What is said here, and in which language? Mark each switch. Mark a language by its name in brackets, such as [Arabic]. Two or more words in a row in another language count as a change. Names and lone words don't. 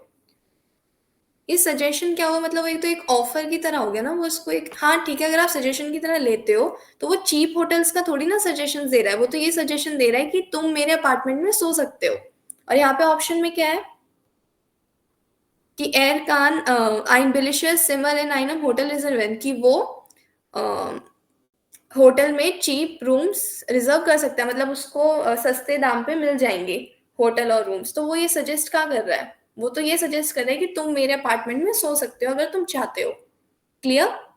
[Hindi] ये सजेशन क्या हुआ, मतलब एक तो एक ऑफर की तरह हो गया ना, वो उसको एक, हाँ ठीक है, अगर आप सजेशन की तरह लेते हो तो वो [English] cheap hotels [Hindi] का थोड़ी ना सजेशन दे रहा है, वो तो ये सजेशन दे रहा है कि तुम मेरे अपार्टमेंट में सो सकते हो। और यहाँ पे ऑप्शन में क्या है कि [German] Er kann ein billisches Zimmer in einem Hotel reservieren, [Hindi] कि वो होटल में [English] cheap rooms [Hindi] रिजर्व कर सकता है, मतलब उसको सस्ते दाम पे मिल जाएंगे होटल और रूम्स। तो वो ये सजेस्ट क्या कर रहा है, वो तो ये सजेस्ट कर रहा है कि तुम मेरे अपार्टमेंट में सो सकते हो अगर तुम चाहते हो। क्लियर